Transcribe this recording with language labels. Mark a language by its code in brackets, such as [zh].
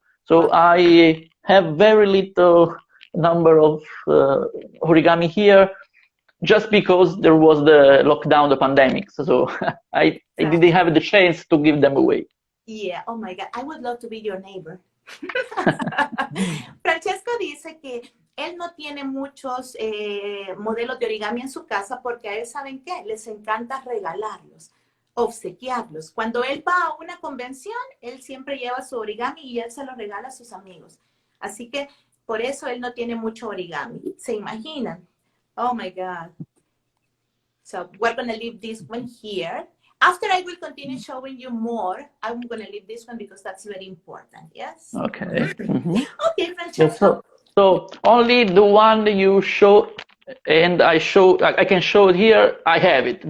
[en] So I have very little number of origami here, just because there was the lockdown, the pandemic. So I didn't have the chance to give them away. Yeah, oh my God, I would love to be your neighbor. [es] Francesco dice que él no tiene muchos modelos de origami en su casa porque a él, ¿saben qué? Les encanta regalarlos, obsequiarlos. Cuando él va a una convención, él siempre lleva su origami y él se lo regala a sus amigos. Así que por eso él no tiene mucho origami. ¿Se imaginan? [en] Oh my God. So we're going to leave this one here. After I will continue showing you more, I'm going to leave this one because that's very important. Yes? Okay. Okay, Francesco. So only the one that you show, and I can show it here, I have it.